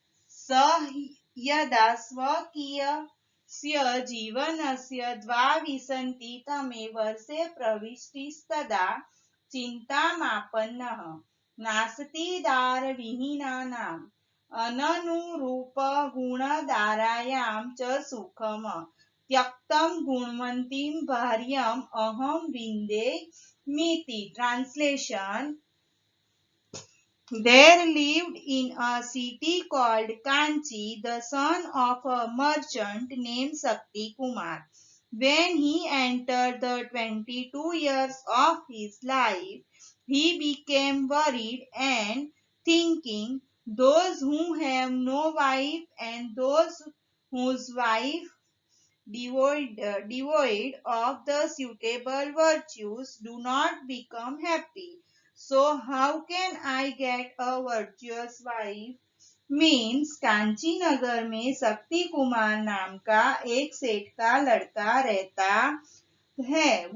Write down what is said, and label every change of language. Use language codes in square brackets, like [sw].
[sa] सः यदा स्वकीयस्य जीवनस्य द्वाविंशतितमे वर्षे प्रविष्टस्तदा चिन्तामापन्नः। नास्तिदारविहीनानाम् अननुरूपगुणदारायां च सुखम्। त्यक्तं गुणवन्तीं भार्याम् अहं विन्दे [en] Translation. There lived in a city called Kanchi the son of a merchant named Shakti Kumar. When he entered the 22 years of his life, he became worried and thinking, those who have no wife and those whose wife devoid of the suitable virtues do not become happy. So how can I get a virtuous wife? Means [hi] Kanchi नगर में शक्ति कुमार नाम का एक सेठ का लड़का रहता है।